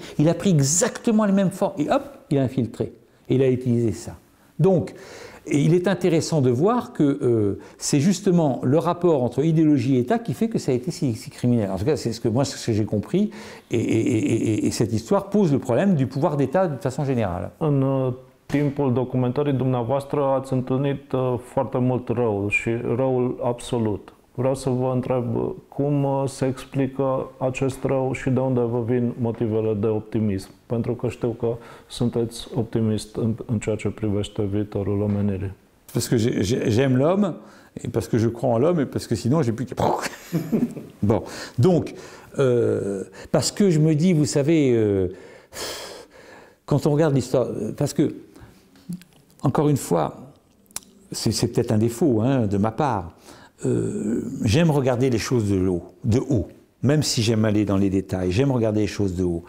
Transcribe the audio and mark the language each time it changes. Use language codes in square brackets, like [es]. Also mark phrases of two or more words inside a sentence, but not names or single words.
[fr] Il a pris exactement les mêmes formes et hop, il a infiltré. Et il a utilisé ça. Donc, et il est intéressant de voir que c'est justement le rapport entre idéologie et État qui fait que ça a été si criminel. En tout cas, c'est ce que j'ai compris. Et cette histoire pose le problème du pouvoir d'État de façon générale. [ro] În timpul documentării dumneavoastră ați întâlnit foarte mult rău și răul absolut. Vreau să vă întreb cum se explică acest rău și de unde vă vin motivele de optimism. Pentru că știu că sunteți optimist în ceea ce privește viitorul omenirii. [fr] Parce que j'aime l'homme, et parce que je crois en l'homme, et parce que sinon j'ai plus que... Bon, donc, parce que je me dis, vous savez, quand on regarde l'histoire, parce que, encore une fois, c'est peut-être un défaut de ma part, j'aime regarder les choses de haut, même si j'aime aller dans les détails, j'aime regarder les choses de haut.